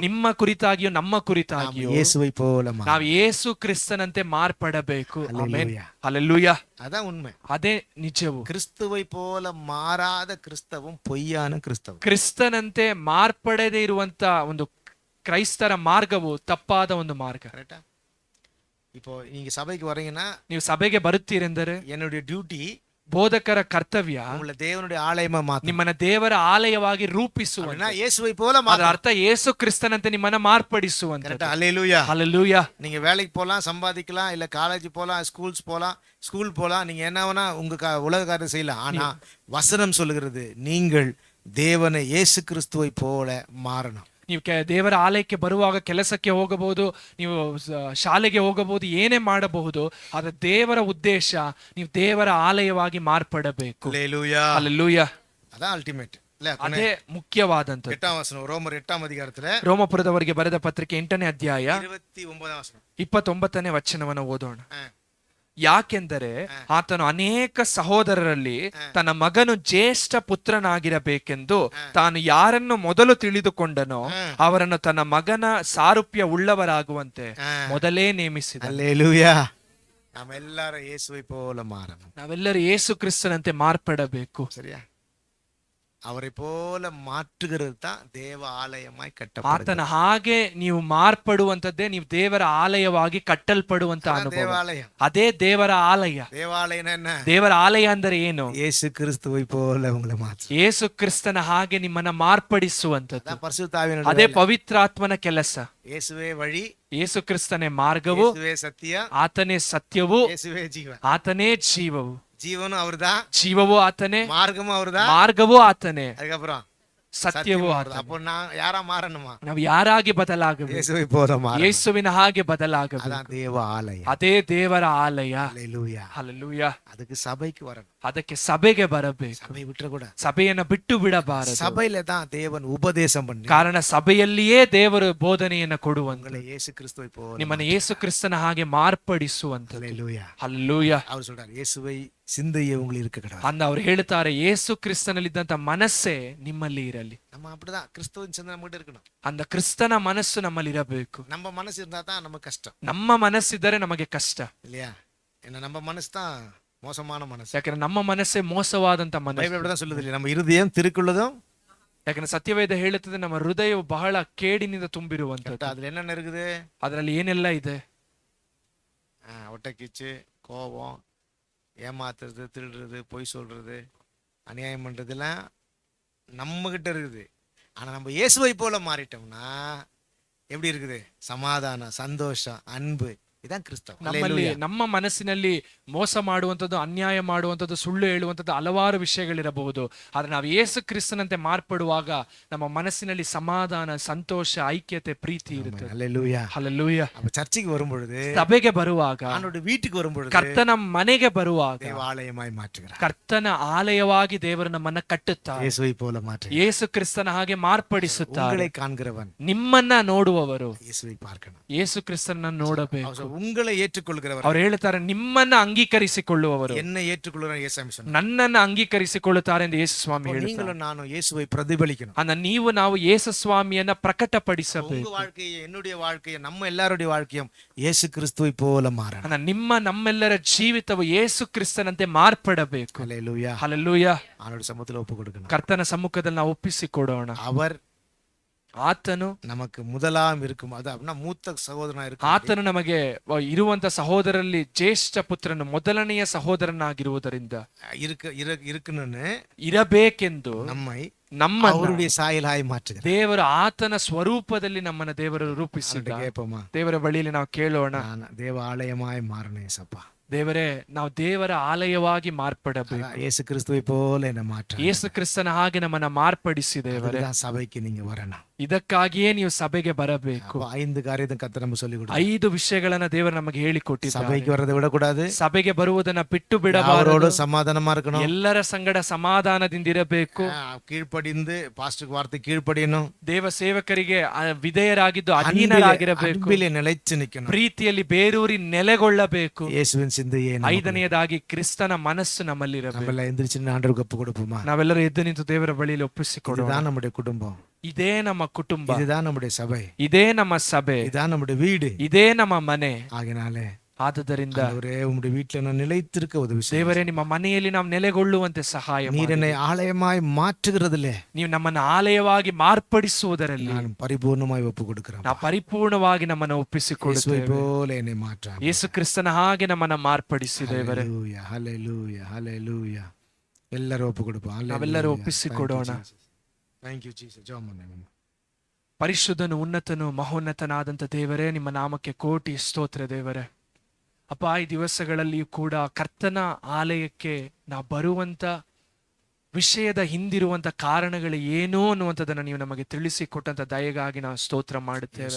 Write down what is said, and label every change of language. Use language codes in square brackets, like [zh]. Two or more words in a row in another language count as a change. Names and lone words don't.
[kn] ನಿಮ್ಮ ಕುರಿತಾಗಿಯೂ ನಮ್ಮ ಕುರಿತಾಗಿಯೂ [ta] இயேசுவை போல [kn] ನಾವು ಯೇಸು ಕ್ರಿಸ್ತನಂತೆ ಮಾರ್ಪಡಬೇಕು. ಆಮೆನ್. [ta] அல்லேலூயா. [kn] ಹಲ್ಲೆಲೂಯಾ. [ta] அதான் உண்மை. [kn] ಅದೇ ನಿಜವು. [ta] கிறிஸ்துவை போல மாறாத கிறிஸ்தவம் பொய்யான கிறிஸ்தவம். [kn] ಕ್ರಿಸ್ತನಂತೆ ಮಾರ್ಪಡದೇ ಇರುವಂತ ಒಂದು ಕ್ರೈಸ್ತರ ಮಾರ್ಗವು ತಪ್ಪಾದ ಒಂದು ಮಾರ್ಗ. [ta] கரெக்டா? இப்போ நீங்க சபைக்கு வரீங்கன்னா, [kn] ನೀವು ಸಭೆಗೆ ಬರುತ್ತೀರೆಂದರೆ [ta] என்னுடைய டியூட்டி [kn] ಬೋಧಕರ ಕರ್ತವ್ಯ [ta] உங்களை தேவனுடைய ஆலயமா மாத்தணும். [kn] ನಿಮ್ಮನ್ನ ದೇವರ ಆಲಯವಾಗಿ ರೂಪಿಸುವಂತ. [ta] அப்படின்னா இயேசுவை போல [kn] ಅದರ [ta] மாத்தணும். [kn] ಅರ್ಥ ಯೇಸು ಕ್ರಿಸ್ತನಂತೆ ನಿಮ್ಮನ್ನ ಮಾರ್ಪಡಿಸುವಂತ. [ta] கரெக்டா? அல்லேலூயா. [kn] ಹಲ್ಲೆಲೂಯಾ. [ta] நீங்க வேலைக்கு போலாம், சம்பாதிக்கலாம், இல்ல காலேஜ் போலாம், ஸ்கூல் போலாம், நீங்க என்ன வேணா உங்க உலக காரியம் செய்யலாம். ஆனா வசனம் சொல்லுகிறது, நீங்கள் தேவனை இயேசு கிறிஸ்துவை போல மாறணும். [kn] ನೀವು ದೇವರ ಆಲಯಕ್ಕೆ ಬರುವಾಗ ಕೆಲಸಕ್ಕೆ ಹೋಗಬಹುದು, ನೀವು ಶಾಲೆಗೆ ಹೋಗಬಹುದು, ಏನೇ ಮಾಡಬಹುದು. ಆದ್ರೆ ದೇವರ ಉದ್ದೇಶ ನೀವು ದೇವರ ಆಲಯವಾಗಿ ಮಾರ್ಪಡಬೇಕು. [ta] அல்லேலூயா. [kn] ಹಲ್ಲೆಲೂಯಾ. [ta] அதான் அல்டிமேட். இல்ல [kn] ಅದೇ ಮುಖ್ಯವಾದಂಥದ್ದು. [ta] 8ஆம் வசனம், ரோமர் 8ஆம் அதிகாரத்துல [kn] ರೋಮಪುರದವರಿಗೆ ಬರೆದ ಪತ್ರಿಕೆ 8ನೇ ಅಧ್ಯಾಯ [ta] 29ஆம் வசனம். [kn] 29ನೇ ವಚನವನ್ನು ಓದೋಣ. ಯಾಕೆಂದರೆ ಆತನು ಅನೇಕ ಸಹೋದರರಲ್ಲಿ ತನ್ನ ಮಗನು ಜ್ಯೇಷ್ಠ ಪುತ್ರನಾಗಿರಬೇಕೆಂದು ತಾನು ಯಾರನ್ನು ಮೊದಲು ತಿಳಿದುಕೊಂಡನೋ ಅವರನ್ನು ತನ್ನ ಮಗನ ಸಾರೂಪ್ಯ ಉಳ್ಳವರಾಗುವಂತೆ ಮೊದಲೇ ನೇಮಿಸಿದ. [ta] அல்லேலூயா. நாம எல்லாரும் இயேசுவை போல மாறணும். [kn] ನಾವೆಲ್ಲರೂ ಯೇಸು ಕ್ರಿಸ್ತನಂತೆ ಮಾರ್ಪಡಬೇಕು. [ta] சரியா? அவரை போல மாற்றுகிறது தான் தேவ ஆலயமாய் [kn] ಆತನ [ta] கட்டப்படுகிறது. [kn] ಹಾಗೆ ನೀವು ಮಾರ್ಪಡುವಂತದ್ದೇ ನೀವು ದೇವರ ಆಲಯವಾಗಿ ಕಟ್ಟಲ್ಪಡುವಂತ ಅನುಭವ. [ta] தேவாலயம். [kn] ಅದೇ ದೇವರ ಆಲಯ. [ta] தேவாலயம் என்ன? [kn] ದೇವರ ಆಲಯ ಅಂದರೆ ಏನು? [ta] இயேசு கிறிஸ்துவை போல உங்களை மாற்று. [kn] ಯೇಸು ಕ್ರಿಸ್ತನ ಹಾಗೆ ನಿಮ್ಮನ್ನ ಮಾರ್ಪಡಿಸುವಂತದ್ದು. [ta] அதான் பரிசுத்த ஆவியானவர் [kn] ಅದೇ [ta] வேலை. [kn] ಪವಿತ್ರಾತ್ಮನ ಕೆಲಸ. [ta] இயேசுவே வழி, [kn] ಯೇಸು ಕ್ರಿಸ್ತನೇ ಮಾರ್ಗವು, [ta] இயேசுவே சத்தியம், [kn] ಆತನೇ ಸತ್ಯವು, [ta] இயேசுவே ஜீவன். [kn] ಆತನೇ ಜೀವವು. [ta] ஜீவனும் அவர்தான், [kn] ಜೀವವು ಆತನೇ, [ta] மார்க்கமும் அவர்தான், [kn] ಮಾರ್ಗವೂ ಆತನೇ, [ta] அதுக்கப்புறம் [kn] ಸತ್ಯವೂ [ta] அவர்தான். [kn] ಆತನೇ. [ta] அப்போ நான் யாரா மாறணுமா? [kn] ನಾವು ಯಾರಾಗಿ ಬದಲಾಗಬೇಕು? [ta] இயேசுவை போல மாறணும். [kn] ಯೇಸುವಿನ ಹಾಗೆ ಬದಲಾಗಬೇಕು. [ta] அதான் தேவ ஆலயம். [kn] ಅದೇ ದೇವರ ಆಲಯ. [ta] அல்லேலூயா. [kn] ಹಲ್ಲೆಲೂಯಾ. [ta] அதுக்கு சபைக்கு வரணும். [kn] ಅದಕ್ಕೆ ಸಭೆಗೆ ಬರಬೇಕು. [ta] சபை விட்டுறக்கூடாது. [kn] ಸಭೆಯನ್ನ ಬಿಟ್ಟು ಬಿಡಬಾರದು. [ta] சபையில தான் தேவன் உபதேசம் பண்ணி [kn] ಕಾರಣ ಸಭೆಯಲ್ಲಿಯೇ ದೇವರು ಬೋಧನೆಯನ್ನ ಕೊಡುವಂತ, [ta] உங்களை இயேசு கிறிஸ்துவை போல. [kn] ನಿಮ್ಮನ್ನ ಯೇಸು ಕ್ರಿಸ್ತನ ಹಾಗೆ ಮಾರ್ಪಡಿಸುವಂತ. [ta] அல்லேலூயா. [kn] ಹಲ್ಲೆಲೂಯಾ. [ta] அவர் சொல்றார், இயேசுவை சிந்தையே உங்களுக்கு இருக்க கிடையாது. [kn] ಅಂದ ಅವ್ರು ಹೇಳ್ತಾರೆ, ಯೇಸು ಕ್ರಿಸ್ತನಲ್ಲಿದ್ದಂತ ಮನಸ್ಸೇ ನಿಮ್ಮಲ್ಲಿ ಇರಲಿ. [ta] நம்ம அப்படிதான் கிறிஸ்துவின் சிந்தை நம்ம கிட்ட இருக்கணும். [kn] ಅಂದ ಕ್ರಿಸ್ತನ ಮನಸ್ಸು ನಮ್ಮಲ್ಲಿ ಇರಬೇಕು. [ta] நம்ம மனசு இருந்தா தான் நமக்கு கஷ்டம், [kn] ನಮ್ಮ ಮನಸ್ಸಿದ್ದರೆ ನಮಗೆ ಕಷ್ಟ. [ta] இல்லையா? ஏன்னா நம்ம மனசு தான் மோசமான மனசு. [kn] ಯಾಕಂದ್ರೆ ನಮ್ಮ ಮನಸ್ಸೇ ಮೋಸವಾದಂತ [ta] பைபிள் [kn] ಮನಸ್ಸು. [ta] அப்படிதான் சொல்லுது இல்லையா? நம்ம இருதயம் திருக்குள்ளதும், ಯಾಕಂದ್ರೆ ಸತ್ಯವೇದ ಹೇಳುತ್ತದೆ ನಮ್ಮ ಹೃದಯವು ಬಹಳ ಕೇಡಿನಿಂದ ತುಂಬಿರುವಂತದ್ದು. அதுல என்னென்ன இருக்குது? ಅದರಲ್ಲಿ ಏನೆಲ್ಲ ಇದೆ? ஒட்டக்கிச்சு, கோபம், ஏமாத்துறது, திருடுறது, பொய் சொல்றது, அநியாயம் பண்றதுலாம் நம்ம கிட்ட இருக்குது. ஆனா நம்ம இயேசுவை போல மாறிட்டோம்னா எப்படி இருக்குது? சமாதானம், சந்தோஷம், அன்பு, [kn] ಇதான் ಕ್ರಿಸ್ತವ. ನಮ್ಮಲ್ಲಿ ನಮ್ಮ ಮನಸ್ಸಿನಲ್ಲಿ ಮೋಸ ಮಾಡುವಂಥದ್ದು, ಅನ್ಯಾಯ ಮಾಡುವಂಥದ್ದು, ಸುಳ್ಳು ಹೇಳುವಂಥದ್ದು ಹಲವಾರು ವಿಷಯಗಳಿರಬಹುದು. ಆದ್ರೆ ನಾವು ಯೇಸು ಕ್ರಿಸ್ತನಂತೆ ಮಾರ್ಪಡುವಾಗ ನಮ್ಮ ಮನಸ್ಸಿನಲ್ಲಿ ಸಮಾಧಾನ, ಸಂತೋಷ, ಐಕ್ಯತೆ, ಪ್ರೀತಿ ಇರುತ್ತೆ. [ta] அல்லேலூயா. [kn] ಹಲ್ಲೆಲೂಯಾ. [ta] அப்ப சர்ச்சுக்கு வரும்பொழுது, [kn] ಸಭೆಗೆ ಬರುವಾಗ, [ta] ஆண்டோட வீட்டுக்கு வரும்பொழுது [kn] ಕರ್ತನ ಮನೆಗೆ ಬರುವಾಗ [ta] தேவாலயமாய் மாற்றுகிறார். [kn] ಕರ್ತನ ಆಲಯವಾಗಿ ದೇವರು ನಮ್ಮನ್ನ ಕಟ್ಟುತ್ತಾರೆ. [ta] இயேசுவை போல மாற்றுகிறார். [kn] ಯೇಸು ಕ್ರಿಸ್ತನ ಹಾಗೆ ಮಾರ್ಪಡಿಸುತ್ತಾರೆ. [ta] உங்களை காண்கிறவன் [kn] ನಿಮ್ಮನ್ನ ನೋಡುವವರು [ta] இயேசுவை பார்க்கணும். [kn] ಯೇಸು ಕ್ರಿಸ್ತನ ನೋಡಬೇಕು. [ta] உங்களை ஏற்றுக்கொள்கிறவர், [kn] ಅವ್ರು ಹೇಳ್ತಾರೆ ನಿಮ್ಮನ್ನ ಅಂಗೀಕರಿಸಿಕೊಳ್ಳುವವರು [ta] என்னை ஏற்றுக்கொள்கிறவர் இயேசுவை சொன்னார். [kn] ನನ್ನನ್ನ ಅಂಗೀಕರಿಸಿಕೊಳ್ಳುತ್ತಾರೆ ಎಂದು ಯೇಸು ಸ್ವಾಮಿ ಹೇಳ್ತಾರೆ. [ta] நீங்களும் நானும் இயேசுவை பிரதிபலிக்கணும். [kn] ನೀವು ನಾವು ಯೇಸು ಸ್ವಾಮಿಯನ್ನ ಪ್ರಕಟಪಡಿಸಬೇಕು. [ta] உங்க வாழ்க்கையை, என்னுடைய வாழ்க்கையை, நம்ம எல்லாருடைய வாழ்க்கையும் இயேசு கிறிஸ்துவை போல மாறணும். [kn] ನಮ್ಮೆಲ್ಲರ ಜೀವಿತವು ಯೇಸು ಕ್ರಿಸ್ತನಂತೆ ಮಾರ್ಪಡಬೇಕು. [ta] அல்லேலூயா. [kn] ಹಲ್ಲೆಲೂಯಾ. [ta] ஆண்டோட சமூகத்துல ஒப்பு கொடுக்கணும். [kn] ಕರ್ತನ ಸಮ್ಮುಖದಲ್ಲಿ ನಾವು ಒಪ್ಪಿಸಿಕೊಡೋಣ. [ta] அவர் [kn] ಆತನು [ta] நமக்கு முதலாம் இருக்கும், அது அப்படின்னா மூத்த சகோதரனா இருக்கும். [kn] ಆತನು ನಮಗೆ ಇರುವಂತ ಸಹೋದರಲ್ಲಿ ಜ್ಯೇಷ್ಠ ಪುತ್ರನು, ಮೊದಲನೆಯ ಸಹೋದರನಾಗಿರುವುದರಿಂದ [ta] இருக்கணும்னு [kn] ಇರಬೇಕೆಂದು [ta] நம்மை [kn] ನಮ್ಮ [ta] அவருடைய சாயலாய் மாற்றுகிறார். [kn] ದೇವರು ಆತನ ಸ್ವರೂಪದಲ್ಲಿ ನಮ್ಮನ್ನ ದೇವರು ರೂಪಿಸಿದ. [ta] கேட்போமா? [kn] ದೇವರ ಬಳಿಯಲ್ಲಿ ನಾವು ಕೇಳೋಣ, [ta] தேவ ஆலயமாய் மாறணும் ஏசப்பா. [kn] ದೇವರೇ, ನಾವು ದೇವರ ಆಲಯವಾಗಿ ಮಾರ್ಪಡಬೇಕು. [ta] இயேசு கிறிஸ்துவை போல என்ன மாற்ற, [kn] ಯೇಸು ಕ್ರಿಸ್ತನ ಹಾಗೆ ನಮ್ಮನ್ನ ಮಾರ್ಪಡಿಸಿ ದೇವರೇ. [ta] சபைக்கு நீங்க வரணும். [kn] ಇದಕ್ಕಾಗಿಯೇ ನೀವು ಸಭೆಗೆ ಬರಬೇಕು. [ta] 5 காரியத்தை கர்த்தர் நமக்கு சொல்லி கொடுத்தார். [kn] 5 ವಿಷಯಗಳನ್ನ ದೇವರು ನಮಗೆ ಹೇಳಿಕೊಟ್ಟಿದ್ದಾರೆ. [ta] சபைக்கு வரதை விடக்கூடாது. [kn] ಸಭೆಗೆ ಬರುವುದನ್ನ ಬಿಟ್ಟು ಬಿಡಬಾರದು. [ta] அவரோட சமாதானமா இருக்கணும். [kn] ಎಲ್ಲರ ಸಂಗಡ ಸಮಾಧಾನದಿಂದಿರಬೇಕು. [ta] கீழ்ப்படிந்து பாஸ்டருக்கு வார்த்தை கீழ்ப்படியணும். [kn] ದೇವ ಸೇವಕರಿಗೆ ವಿಧೇಯರಾಗಿದ್ದು ಅಧೀನರಾಗಿರಬೇಕು. [ta] அன்பிலே நிலைச்சு நிக்கணும். [kn] ಪ್ರೀತಿಯಲ್ಲಿ ಬೇರೂರಿ ನೆಲೆಗೊಳ್ಳಬೇಕು. [ta] இயேசுவின் சிந்தையே. [kn] 5ನೇದಾಗಿ ಕ್ರಿಸ್ತನ ಮನಸ್ಸು ನಮ್ಮಲ್ಲಿರಬೇಕು. [ta] நம்மள எந்திரிச்சு ஆண்டவருக்கு ஒப்பு கொடுப்போமா? [kn] ನಾವೆಲ್ಲರೂ ಎದ್ದು ನಿಂತು ದೇವರ ಬಳಿಯಲ್ಲಿ ಒಪ್ಪಿಸಿಕೊಡೋಣ. [ta] இதுதான் நம்முடைய குடும்பம். [kn] ಇದೇ ನಮ್ಮ ಕುಟುಂಬ. [ta] இதுதான் நம்முடைய சபை. [kn] ಇದೇ ನಮ್ಮ ಸಭೆ. [ta] இதுதான் நம்முடைய வீடு. [kn] ಇದೇ ನಮ್ಮ ಮನೆ. [ta] ஆகினாலே [kn] ಆದುದರಿಂದ [ta] உம்முடைய வீட்டில் நான் நிலைத்திருக்க உதவி செய்யுங்க. [kn] ದೇವರೇ, ನಿಮ್ಮ ಮನೆಯಲ್ಲಿ ನಾವು ನೆಲೆಗೊಳ್ಳುವಂತೆ ಸಹಾಯ ಮಾಡಿ. [ta] நீர் என்னை ஆலயமாய் மாற்றுகிறதிலே [kn] ನೀವು ನಮ್ಮನ್ನು ಆಲಯವಾಗಿ ಮಾರ್ಪಡಿಸುವುದರಲ್ಲಿ [ta] நான் பரிபூர்ணமாய் ஒப்பு கொடுக்கிறேன். [kn] ನಾವು ಪರಿಪೂರ್ಣವಾಗಿ ನಮ್ಮನ್ನು ಒಪ್ಪಿಸಿಕೊಳ್ಳುತ್ತೇವೆ. [ta] போல என்னை மாற்ற [kn] ಯೇಸು ಕ್ರಿಸ್ತನ ಹಾಗೆ ನಮ್ಮನ್ನು ಮಾರ್ಪಡಿಸಿ ದೇವರೇ. [ta] ஹல்லேலூயா, ஹல்லேலூயா, ஹல்லேலூயா. [kn] ಎಲ್ಲರೂ ಒಪ್ಪು ಕೊಡೋಣ. ನಾವೆಲ್ಲರೂ ಒಪ್ಪಿಸಿಕೊಡೋಣ. [en] Thank you Jesus. [kn] ಜೋಮ್ ಮನೆ ಪರಿಶುದ್ಧನು, ಉನ್ನತನು, ಮಹೋನ್ನತನಾದಂತ ದೇವರೇ, ನಿಮ್ಮ ನಾಮಕ್ಕೆ ಕೋಟಿ ಸ್ತೋತ್ರ ದೇವರೇ. ಅಪ್ಪ, ಈ ದಿವಸಗಳಲ್ಲಿಯೂ ಕೂಡ ಕರ್ತನ ಆಲಯಕ್ಕೆ ನಾವು ಬರುವಂತ ವಿಷಯದ ಹಿಂದಿರುವಂತ ಕಾರಣಗಳು ಏನು ಅನ್ನುವಂಥದ್ದನ್ನು ನೀವು ನಮಗೆ ತಿಳಿಸಿಕೊಟ್ಟಂತ ದಯೆಗಾಗಿ ನಾವು ಸ್ತೋತ್ರ ಮಾಡುತ್ತೇವೆ.